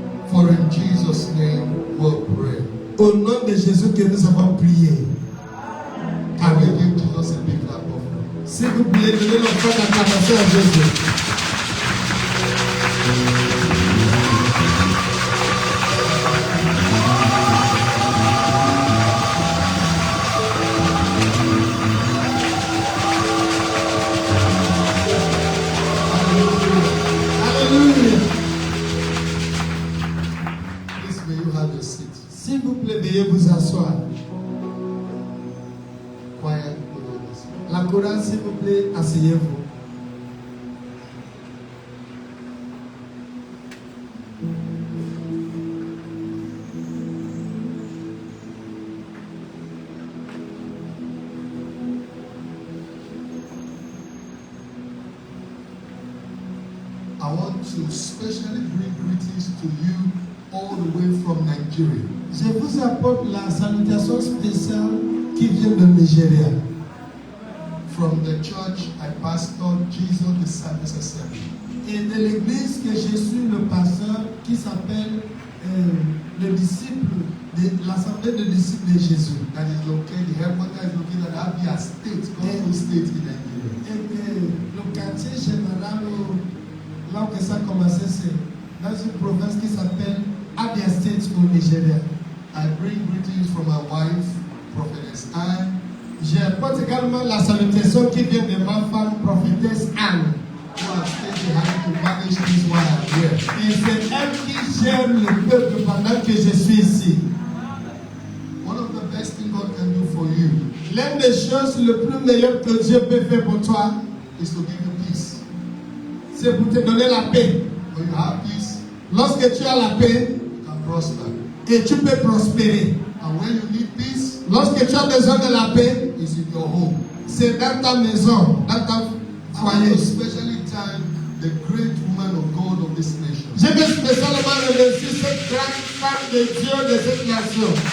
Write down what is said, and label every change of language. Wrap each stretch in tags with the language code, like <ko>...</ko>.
<en>For in Jesus' name we'll pray.</en> <fr>Au nom de Jésus que nous avons prié.</fr> <en>Can we give Jesus a big clap offering?</en> <fr>S'il vous plaît, donnez l'offrande d'acclamation à Jésus. Alléluia.</fr> <en>Please may you have your seat.</en> <fr>S'il vous plaît, veuillez vous asseoir.</fr> <en>Quiet, put on this.</en> <fr>La chorale, s'il vous plaît, asseyez-vous.</fr> <en>I want to specially bring greetings to you all the way from Nigeria.</en> <fr>Je vous apporte la salutation spéciale qui vient de Nigeria.</fr> <en>From the church I pastor, Jesus Disciples Assembly.</en> <fr>Et de l'église que je suis le pasteur qui s'appelle le disciple de l'Assemblée des disciples de Jésus.</fr> <en>That is located, the headquarters is located at Abia State, Gulf State in Nigeria.</en> <fr>Et que le quartier général, là où ça a commencé, c'est dans une province qui s'appelle Abia State au Nigeria.</fr> <en>I bring greetings from my wife, Prophetess Anne.</en> <fr>J'apporte également la salutation qui vient de ma femme, prophétesse Anne.</fr> <en>Who have stayed behind to manage this while I'm here.</en> <fr>Et c'est elle qui gère le peuple pendant que je suis ici.</fr> <en>One of the best things God can do for you</en> <fr>L'une des choses le plus meilleur que Dieu peut faire pour toi,</fr> <en>is to give you peace.</en> <fr>c'est pour te donner la paix.</fr> <en>When you have peace,</en> <fr>Lorsque tu as la paix,</fr> <en>you can prosper.</en> <fr>et tu peux prospérer.</fr> <en>And when you need peace,</en> <fr>Lorsque tu as besoin de la paix,</fr> <en>it's in your home.</en> <fr>c'est dans ta maison, dans ton</fr> <en>I want to</en> <fr>foyer.</fr> <en>especially thank the great woman of God of this nation.</en> <fr>Je veux spécialement remercier cette grande femme de Dieu de cette nation.</fr>